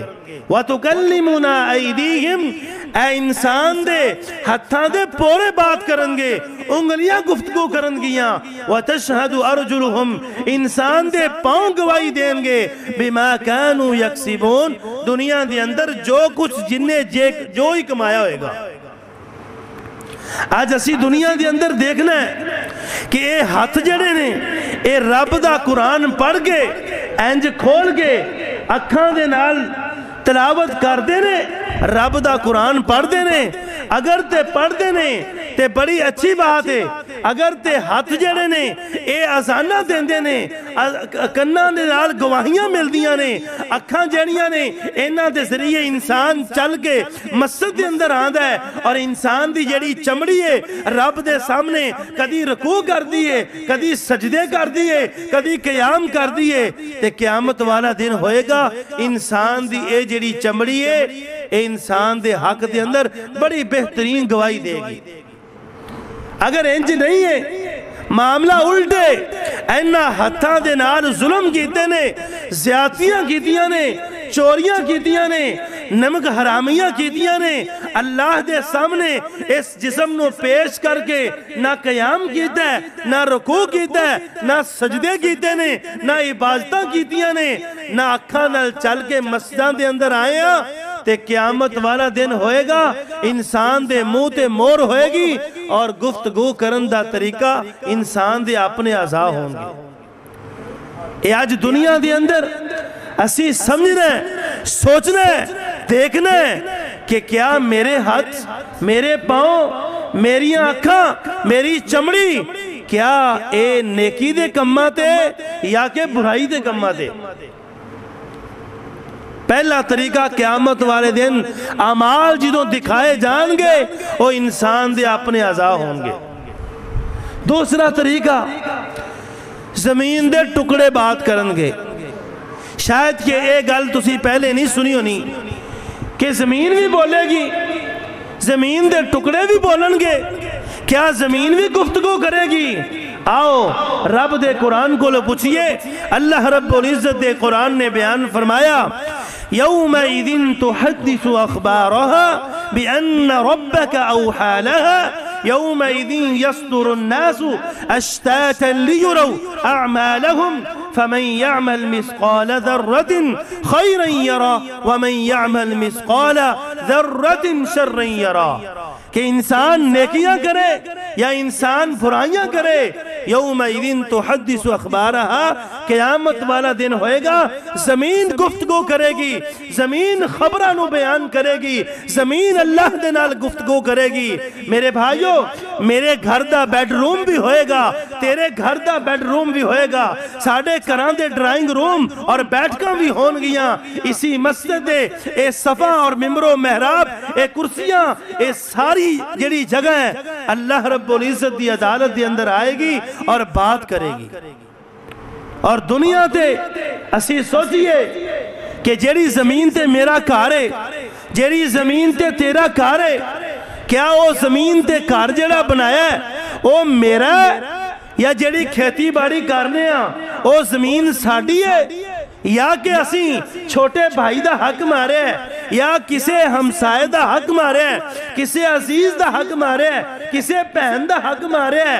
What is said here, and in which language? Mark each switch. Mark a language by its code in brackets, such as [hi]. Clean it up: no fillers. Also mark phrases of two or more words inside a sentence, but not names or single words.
[ar] وَتُكَلِّمُنَا أَيْدِيهِمْ، [pa] اے انسان دے ہتھاں دے پورے بات کرن گے، انگلیاں گفتگو کرن گیاں۔ [ar] وَتَشْهَدُ أَرْجُلُهُمْ، [pa] انسان دے پاؤں گواہی دیں گے، [ar] بِمَا كَانُوا يَكْسِبُونَ، [pa] دنیا دے اندر جو کچھ جننے جو ہی کمایا ہوئے گا۔ آج اسی دنیا دے اندر دیکھنا ہے کہ اے ہاتھ جڑے نے اے رب دا قرآن پڑھ کے انج کھول کے اکھاں دے نال تلاوت کر دے نے، رب دا قرآن پڑھ دے نے، اگر تے پڑھ دے نے تے بڑی اچھی بات ہے، اگر تے ہاتھ جڑے نے اے آزانہ دیندے نے، کناں دے نال گواہیاں مل دیاں نے، اکھاں جڑیاں نے انہاں دے ذریعے انسان چل کے مسجد دے اندر آندا ہے، اور انسان دی جڑی چمڑی ہے رب دے سامنے کدی رکوع کر دیئے، کدی سجدے کر دیئے، کدی قیام کر دیئے، تے قیامت والا دن ہوئے گا، انسان دی اے جڑی چمڑی ہے اے انسان دے حق دے اندر بڑی بہترین گواہی دے گی۔ اگر انج نہیں ہے، معاملہ الٹے، اینا ہتھاں دے نال ظلم کیتے نے، زیادتیاں کیتیاں نے، چوریاں کیتیاں نے، نمک حرامیاں کیتیاں نے، اللہ دے سامنے اس جسم نو پیش کر کے نہ قیام کیتا ہے، نہ رکوع کیتا ہے، نہ سجدے کیتے نے، نہ عبادتاں کیتیاں نے، نہ اکھاں نال چل کے مسجداں دے اندر آئے ہاں، تے قیامت والا دن ہوئے گا، انسان دے منہ تے مور ہوئے گی، اور گفتگو کرن دا طریقہ انسان دے اپنے اعضاء ہوں گے۔ اے آج دنیا دے اندر اسی سمجھنا ہے، سوچنا ہے، دیکھنا ہے کہ کیا میرے ہاتھ، میرے پاؤں، میری آنکھاں، میری چمڑی، کیا اے نیکی دے کماں تے یا کہ برائی دے کماں تے؟ پہلا طریقہ قیامت والے دن اعمال جدوں دکھائے جان گے وہ انسان دے اپنے اعضاء ہوں گے۔ دوسرا طریقہ زمین دے ٹکڑے بات کرن گے۔ شاید کہ اے گل تسی پہلے نہیں سنی ہونی کہ زمین بھی بولے گی، زمین دے ٹکڑے بھی بولن گے، کیا زمین بھی گفتگو کرے گی؟ آؤ رب دے قرآن کو لو پوچھئے، اللہ رب العزت دے قرآن نے بیان فرمایا [ar] یومئذ تحدث اخبارها بأن ربك اوحى لها يومئذ يصدر الناس اشتاتا ليروا اعمالهم فمن يعمل مثقال ذرة خيرا يرى ومن يعمل مثقال ذرة شرا يرى، [pa] کہ انسان نیکیاں کرے یا انسان برائیاں کرے، [ar] یومئذ تحدث اخبارها، [pa] قیامت والا دن ہوئے گا، زمین گفتگو کرے گی، زمین خبروں نو بیان کرے گی، زمین اللہ دے نال گفتگو کرے گی۔ میرے بھائیو، میرے گھر دا بیڈ روم بھی ہوئے گا، تیرے گھر دا بیڈ روم بھی ہوئے گا، ساڑھے گھراں دے ڈرائنگ روم اور بیٹھکاں بھی ہون گیاں، اسی مسجد دے اے صفا اور ممبر و محراب، اے کرسیاں، اے ساری جڑی جگہ ہے، اللہ رب العزت دی عدالت دی اندر آئے گی اور بات کرے گی۔ اور دنیا تے اسی سوچئے کہ جیڑی زمین تے میرا گھر ہے، جیڑی زمین تے تیرا گھر ہے، کیا وہ زمین تے گھر جیڑا بنایا ہے وہ میرا ہے، یا جیڑی کھیتی باڑی کرنے ہاں وہ زمین ساڈی ہے، یا کہ اسی چھوٹے بھائی دا حق مارے ہے، یا کسے ہمسائے دا حق مارے ہے، کسے عزیز دا حق مارے ہے، کسے پہن دا حق مارے ہے۔